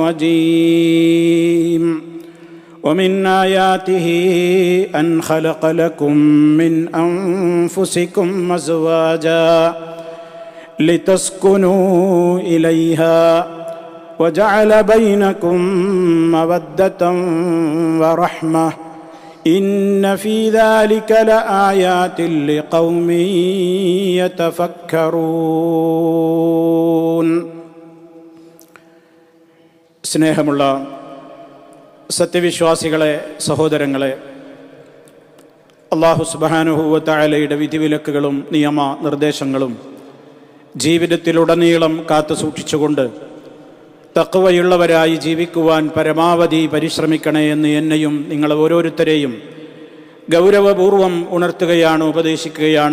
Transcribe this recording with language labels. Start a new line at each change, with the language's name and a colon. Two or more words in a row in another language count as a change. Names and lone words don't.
Arabic: الرجيم ومن آياته أن خلق لكم من أنفسكم أزواجا لتسكنوا إليها وجعل بينكم مودة ورحمة إن في ذلك لآيات لقوم يتفكرون.
Malayalam: സ്നേഹമുള്ള സത്യവിശ്വാസികളെ, സഹോദരങ്ങളെ,
Arabic: الله سبحانه وتعالى
Malayalam: വിധിവിലക്കുകളും നിയമ നിർദ്ദേശങ്ങളും ജീവിതത്തിലുടനീളം കാത്തു സൂക്ഷിച്ചുകൊണ്ട് തഖ്വയുള്ളവരായി ജീവിക്കുവാൻ പരമാവധി പരിശ്രമിക്കണേ എന്ന് എന്നെയും നിങ്ങളെ ഓരോരുത്തരെയും ഗൗരവപൂർവം ഉണർത്തുകയാണ്, ഉപദേശിക്കുകയാണ്.